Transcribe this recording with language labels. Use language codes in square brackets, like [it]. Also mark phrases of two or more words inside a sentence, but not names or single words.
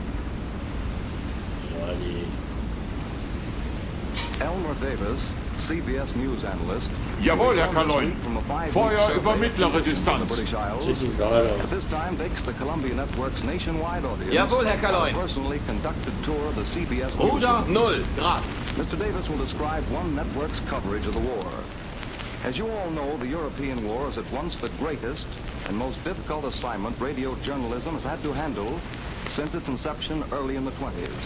[cs] Jo, ani. [en] Elmer Davis, CBS News analyst. [de] Jawohl, Herr Kaloin. Feuer über mittlere Distanz. [cs] Třetí vzdálenost. [en] At this time takes the Columbia Network's nationwide audience. [de] Jawohl, Herr Kaloin. [en] A personally conducted tour of the CBS [de] Ruder 0 Grad. [en] Mr. Davis will describe one network's coverage of the war. As you all know, the European war is at once the greatest and most difficult assignment radio journalism has had to handle since its inception early in the 20s.